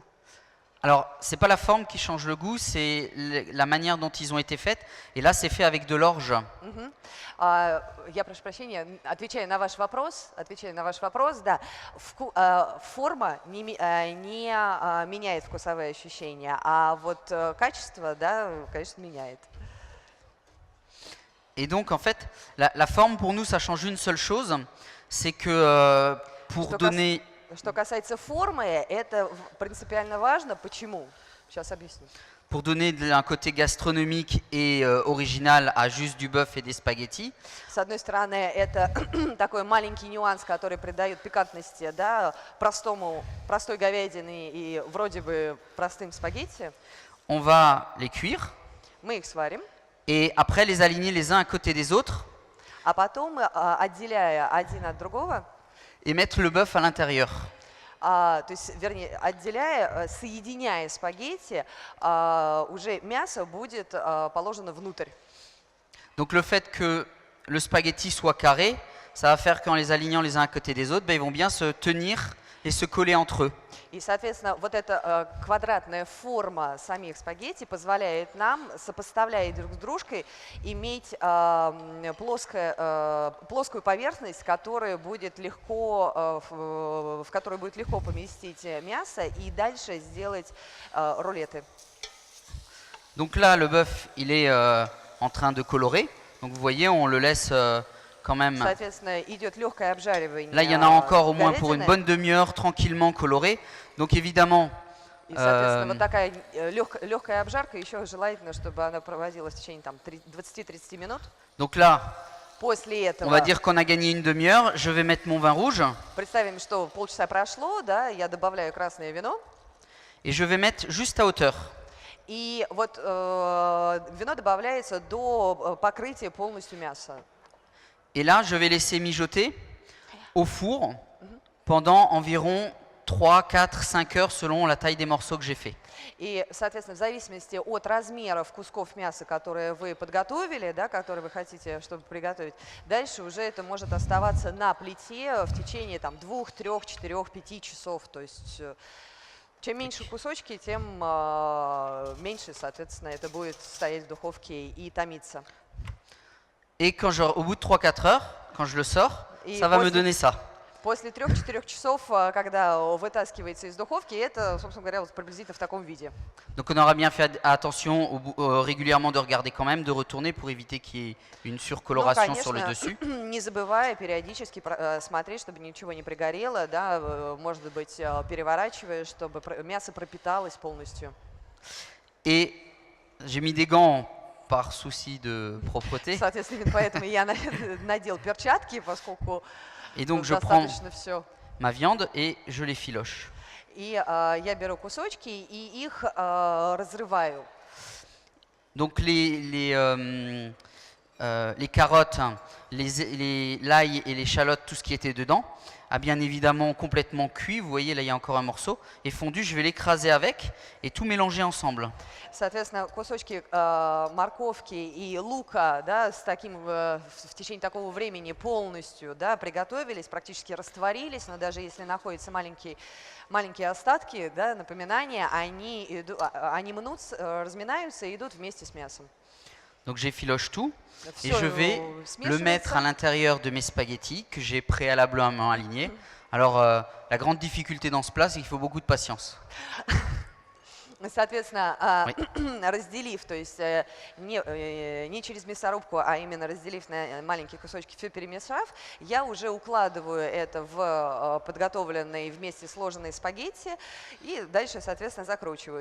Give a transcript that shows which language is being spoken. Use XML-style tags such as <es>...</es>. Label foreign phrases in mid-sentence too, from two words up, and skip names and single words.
<fr>Alors, c'est pas la forme qui change le goût, c'est la manière dont ils ont été faits. Et là, c'est fait avec de l'orge.</fr> <ru>Я прошу прощения, отвечая на ваш вопрос, да, форма не меняет вкусовые ощущения, а вот качество, да, конечно, меняет.</ru> <fr>Et donc, en fait, la forme pour nous, ça change une seule chose, c'est que pour donner...</fr> <ru>Что касается формы, это принципиально важно. Почему? Сейчас объясню.</ru> <fr>Pour donner un côté gastronomique et original à juste du bœuf et des spaghettis.</fr> <ru>С одной стороны, это такой маленький нюанс, который придает пикантности, да, простой говядины и вроде бы простым спагетти.</ru> <fr>On va les cuire.</fr> <ru>Мы их сварим.</ru> <fr>Et après les aligner les uns à côté des autres.</fr> <ru>А потом, отделяя один от другого,</ru> <fr>et mettre le bœuf à l'intérieur.</fr> <ru>То есть, вернее, соединяя спагетти, уже мясо будет положено внутрь.</ru> <fr>Donc le fait que le spaghetti soit carré, ça va faire qu'en les alignant les uns à côté des autres, ils vont bien se tenir et se coller entre eux.</fr> <ru>И, соответственно, вот эта квадратная форма самих спагетти позволяет нам, сопоставляя друг с дружкой, иметь плоскую поверхность, в которую будет легко поместить мясо и дальше сделать рулеты.</ru> <fr>Donc là, le bœuf, il est en train de colorer. Donc vous voyez, on le laisse quand même.</fr> <ru>Соответственно, идет легкое обжаривание.</ru> <fr>Là, il y en a encore au moins pour une bonne demi-heure, tranquillement coloré. Donc évidemment.</fr> <ru>И, соответственно, вот такая легкая обжарка, еще желательно, чтобы она проводилась в течение 20-30 минут.</ru> <fr>Donc là,</fr> <ru>После этого,</ru> <fr>on va dire qu'on a gagné une demi-heure. Je vais mettre mon vin rouge.</fr> <ru>Представим, что полчаса прошло, да, я добавляю красное вино.</ru> <fr>Et je vais mettre juste à hauteur.</fr> <ru>И вот вино добавляется до покрытия полностью мяса.</ru> <fr>Et là, je vais laisser mijoter au four pendant environ 3, 4, 5 heures selon la taille des morceaux que j'ai fait.</fr> <ru>И, соответственно, в зависимости от размеров кусков мяса, которые вы подготовили, да, которые вы хотите, чтобы приготовить, дальше уже это может оставаться на плите в течение там, 2, 3, 4, 5 часов. То есть чем меньше кусочки, тем меньше, соответственно, это будет стоять в духовке и томиться.</ru> <fr>Et au bout de 3-4 heures, quand je le sors, Et ça va me</fr> <ru>после-</ru> <fr>donner ça.</fr> <ru>После 3-4 часов, когда вытаскивается из духовки, это, собственно говоря, вот приблизительно в таком виде.</ru> <fr>Donc on aura bien fait attention régulièrement de regarder quand même, de retourner pour éviter qu'il y ait une</fr> <ru>Ну,</ru> <fr>surcoloration sur le</fr> <ru>конечно,</ru> <fr>dessus.</fr> <ru>не забывая периодически смотреть, чтобы ничего не пригорело, да, может быть, переворачивая, чтобы мясо пропиталось полностью.</ru> <fr>Et j'ai mis des gants par souci de propreté.</fr> <ru>Соответственно, именно поэтому я надел перчатки, поскольку</ru> <fr>Et donc je prends</fr> <ru>достаточно все.</ru> <fr>ma viande et je les filoche.</fr> <ru>И я беру кусочки и их разрываю.</ru> <fr>Donc les carottes, l'ail et l'échalote, tout ce qui était dedans, a bien évidemment complètement cuit. Vous voyez, là, il y a encore un morceau. Et fondu, je vais l'écraser avec et tout mélanger ensemble.</fr> <ru>Соответственно, кусочки морковки и лука, да, в течение такого времени полностью, да, приготовились, практически растворились, но даже если находятся маленькие остатки, да, напоминания, они мнутся, разминаются и идут вместе с мясом.</ru> <fr>Donc j'effiloche tout et</fr> <ru>Всё</ru> <fr>je vais le mettre à l'intérieur de mes spaghettis que j'ai préalablement alignés. Alors la grande difficulté dans ce plat, c'est qu'il faut beaucoup de patience.</fr> <ru>Соответственно,</ru> <fr>Oui.</fr> <ru>разделив, то есть не через мясорубку, а именно разделив на маленькие кусочки, все перемешав, я уже укладываю это в подготовленные вместе сложенные спагетти и дальше, соответственно, закручиваю.</ru>